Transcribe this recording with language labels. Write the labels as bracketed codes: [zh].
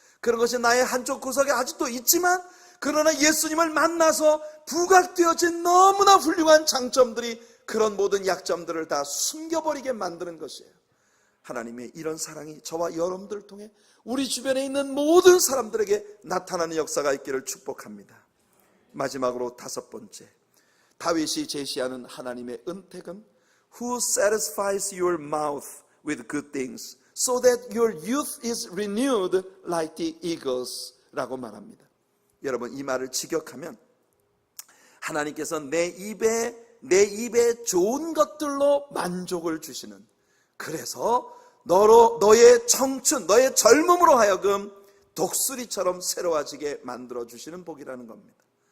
[ko] 그런 것이 나의 한쪽 구석에 아직도 있지만, 그러나 예수님을 만나서 부각되어진 너무나 훌륭한 장점들이 그런 모든 약점들을 다 숨겨버리게 만드는 것이에요. 하나님의 이런 사랑이 저와 여러분들을 통해 우리 주변에 있는 모든 사람들에게 나타나는 역사가 있기를 축복합니다. 마지막으로 5번째, 다윗이 제시하는 하나님의 은택은 [en] Who satisfies your mouth with good things so that your youth is renewed like the eagles [ko] 라고 말합니다. 여러분, 이 말을 직역하면 하나님께서 내 입에 좋은 것들로 만족을 주시는, 그래서 너의 청춘, 너의 젊음으로 하여금 독수리처럼 새로워지게 만들어 주시는 복이라는 겁니다.